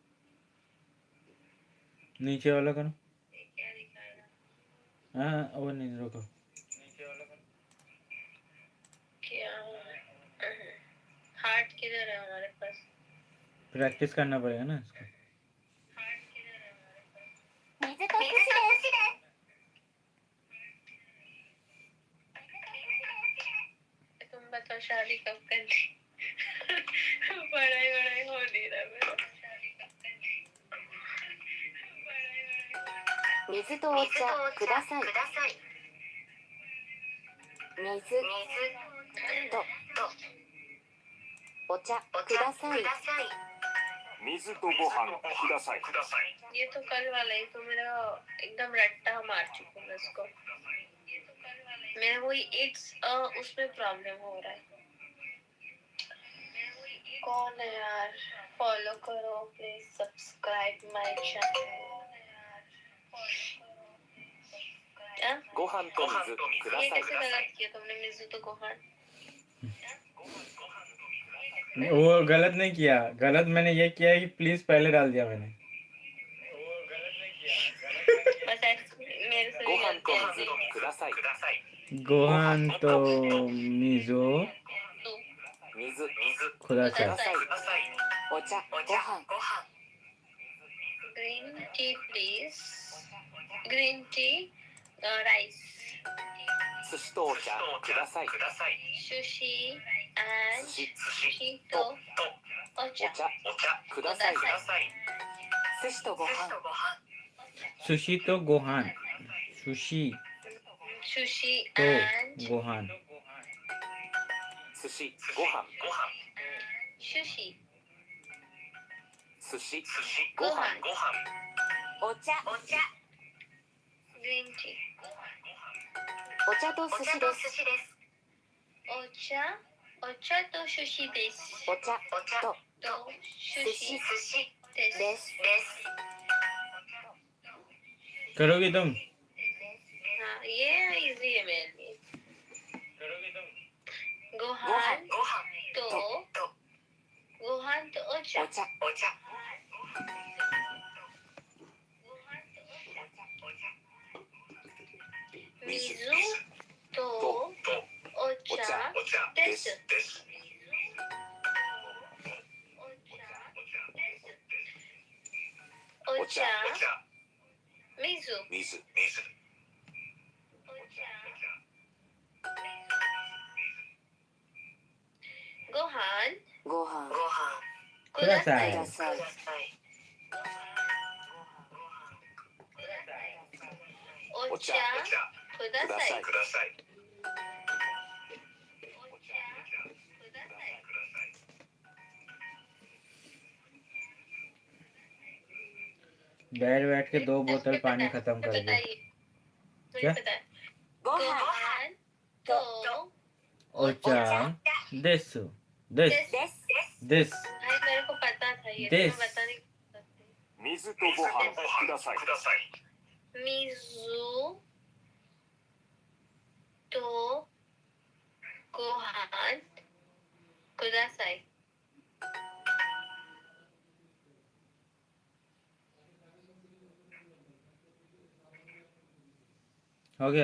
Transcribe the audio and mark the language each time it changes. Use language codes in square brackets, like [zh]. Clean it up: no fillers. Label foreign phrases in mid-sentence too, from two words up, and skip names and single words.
[hi] नीचे वाला करो। हाँ वो नहीं, रुको। क्या? हार्ट किधर है हमारे पास? प्रैक्टिस करना पड़ेगा ना इसको। [ja] 水と寿司です。 [hi] तुम बताओ शादी कब करनी? पढ़ाई वढ़ाई हो नहीं रहा मेरा। [ja] 水とお茶ください。水とお茶ください。水とご飯ください。 [hi] ये तो कल वाला ही, तो मेरा एकदम रट्टा मार चुका हूँ इसको। मेरा वही इट्स उसमें प्रॉब्लम हो रहा है। कौन है यार? फॉलो करो प्लीज, [en] subscribe my channel. [ja] ご飯と水くだ [hi] ये [ja] さい。 [hi] कैसे गलत किया तुमने? [ja] 水とご飯. [hi] वो गलत नहीं किया, गलत मैंने ये किया है कि प्लीज पहले डाल दिया मैंने। बस ऐसे मेरे से [ja] ご [hi] भी [ja] 飯と [hi] गलती [ja] 水 [hi] है। [ja] ください。ご飯と水水 खुदासाई। お茶ご飯 [en] Green tea please. Green tea rice. [ja] 寿司とお茶ください。寿司 and 寿司とお ओचा 茶ください。寿司とご飯寿司とご飯、寿司 सुशी तो एंड गोहान। 寿司ご飯 सुशी 寿司ご गोहान 飯お茶 [en] green tea [ja] お茶と寿司です。お茶お茶と寿司ですお茶とと寿司で देस। す。 [hi] करोगी तुम? हाँ ये इजी है मेरे लिए। [ja] ご飯とご飯とお茶お茶水とお茶です. お茶水水 गोहान ご飯 खुदासाई। ください。お茶 ओचा くださ खुदासाई। い。ください。 [hi] बैठ बैठ के 2 बोतल पानी खत्म कर दिया। बताइए मुझे क्या? पता है। [ja] ご飯ご飯とお茶です दिस です。 [en] दिस [hi] भाई मेरे को पता था ये, तो [en] This. [hi] मैं बता नहीं सकती। [ja] 水とご飯ください。水とご飯ください. [hi] हो गया।